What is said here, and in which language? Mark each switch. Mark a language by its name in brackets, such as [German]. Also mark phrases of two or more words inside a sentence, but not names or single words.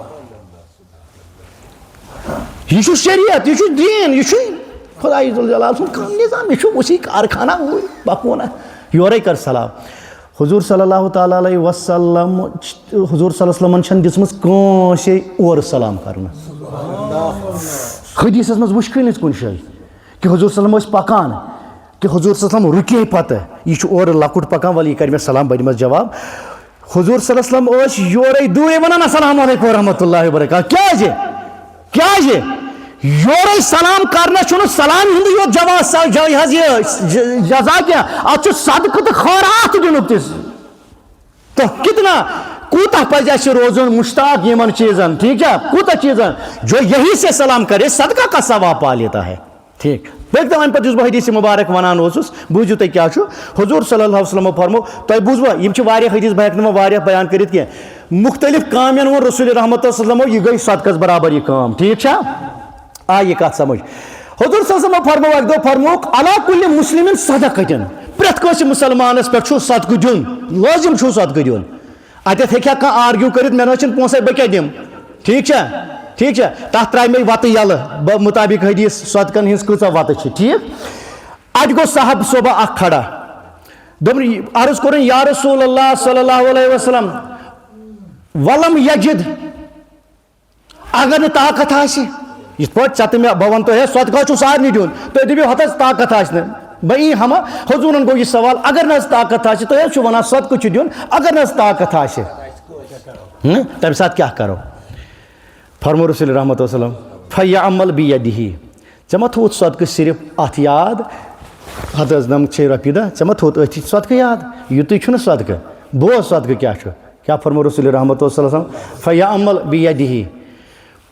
[Kashmiri] یہ چھُ شریعت یہ چھُ دیٖن یہِ چھُ خۄداے ذوالجلال سُنٛد کانٛہہ نظام یہِ چھُ وسیع کارخانہ پکونا یورے کر سلام حضوٗر [Arabic] صلی اللہ تعالیٰ علیہ وسلم [Kashmiri] حضوٗر [Arabic] صلی اللہ علیہ وسلمن [Kashmiri] چھنہٕ دِژمٕژ کٲنٛسے اورٕ سلام کرنہٕ حدیٖثس منٛز وٕچھکھٕے نہٕ کُنہِ جایہِ کہِ حضوٗر [Arabic] صلی اللہ علیہ وسلم [Kashmiri] ٲسۍ پکان کہِ حضوٗر [Arabic] صلی اللہ علیہ وسلم [Kashmiri] رُکے پتہٕ یہِ چھُ اورٕ لۄکُٹ پکان ولہٕ یہِ کرِ مےٚ سلام بہٕ دِمس جواب حضوٗر [Arabic] صلی اللہ علیہ وسلم [Kashmiri] ٲسۍ یورے دوٗرے ونان [Arabic] السلام علیکم ورحمۃ اللہ وبرکاتہ [Kashmiri] کیٛازِ یورے سلام کرنس چھُنہٕ سلام ہُنٛدُے یوت جزا کینٛہہ اتھ چھُ صدقہٕ تہٕ خٲرات دِنُک تہِ تہٕ کتنا کوٗتاہ پزِ اسہِ روزُن مشتاق یِمن چیٖزن ٹھیک چھا کوٗتاہ چیٖزن [Urdu] جو یہی سے سلام کرے صدقہ کا ثواب پا لیتا ہے [Kashmiri] ٹھیک پٔکۍ امہِ پتہٕ یُس بہٕ حدیث مُبارک ونان اوسُس بوٗزِو تُہۍ کیٛاہ چھُ حضوٗر [Arabic] صلی اللہ علیہ وسلم [Kashmiri] فرموو تۄہہِ بوٗزوا یِم چھِ واریاہ حدیث بہٕ ہٮ۪کہٕ نہٕ وۄنۍ واریاہ بیان کٔرِتھ کینٛہہ مُختلف کامٮ۪ن ووٚن رسول رحمۃ وسلم یہِ گٔے صدقس برابر یہِ کٲم ٹھیک چھا آیہِ یہِ کتھ سمجھ حضوٗر [Arabic] صلی اللہ علیہ وسلم [Kashmiri] فرموو اکہِ دۄہ فرمووُکھ [Arabic] علی کُلہِ مُسلِمِن صدقتن [Kashmiri] پرٛٮ۪تھ کٲنٛسہِ مُسلمانس پٮ۪ٹھ چھُ صدقہٕ دیُن لٲزِم چھُ صدقہٕ دیُن اتٮ۪تھ ہیٚکہِ ہا کانٛہہ آرگیوٗ کٔرِتھ مےٚ نہ حظ چھِنہٕ پونٛسے بہٕ کیٛاہ دِمہٕ ٹھیک چھا تتھ ترٛایہِ مےٚ وتہٕ یلہٕ مُطابق حدیث صدقن ہِنٛز کۭژاہ وتہٕ چھِ ٹھیک اتہِ گوٚو صاحب صوبہ اکھ کھڑا دوٚپُن عرض کوٚرُن یا رسول اللہ [Arabic] صلی اللہ علیہ وسلم ولم یجد [Kashmiri] اگر نہٕ طاقت آسہِ یِتھ پٲٹھۍ ژےٚ تہٕ مےٚ بہٕ وَنہٕ تۄہہِ ہے صدقہ چھُ سارنٕے دیُن تُہۍ دٔپِو ہتھ حظ طاقت آسہِ نہٕ بہٕ یی ہما حضوٗرن گوٚو یہِ سوال اگر نہٕ حظ طاقت آسہِ تُہۍ حظ چھِو وَنان صدقہٕ چھُ دیُن اگر نہٕ حظ طاقت آسہِ تمہِ ساتہٕ کیٛاہ کرو فرموو رسول رحمۃ وسلم [Arabic] فیعمل بیدِہی [Kashmiri] ژےٚ ما تھوٚوُتھ صدقہٕ صرف اتھ یاد ہتھ حظ نمتھ چھے رۄپیہِ دہ ژےٚ ما تھوٚوُتھ أتھی صدقہٕ یاد یُتُے چھُنہٕ صدقہٕ بوز صدقہٕ کیٛاہ چھُ کیٛاہ فرموو رسول رحمۃ وسلم [Arabic] فیعمل بیدِہی